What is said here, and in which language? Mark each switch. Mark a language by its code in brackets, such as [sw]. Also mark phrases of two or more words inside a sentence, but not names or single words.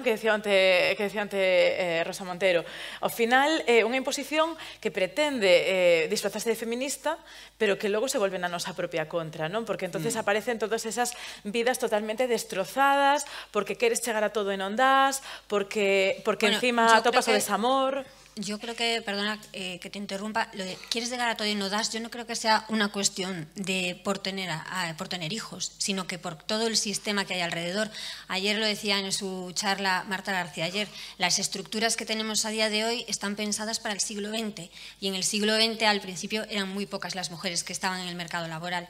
[es] Que decía ante [gl] Rosa Montero. Ao final, é unha imposición que pretende disfrazarse de feminista, pero que logo se volve na nosa propia contra, non? [es] Porque entonces aparecen todas esas vidas totalmente destrozadas, [gl] porque queres chegar a todo e non das, porque encima atopas o desamor. [es] Yo creo que, perdona que te interrumpa, lo de quieres llegar a todo y no das, yo no creo que sea una cuestión de por tener hijos, sino que por todo el sistema que hay alrededor. Ayer lo decía en su charla Marta García, ayer, las estructuras que tenemos a día de hoy están pensadas para el siglo XX, y en el siglo XX al principio eran muy pocas las mujeres que estaban en el mercado laboral.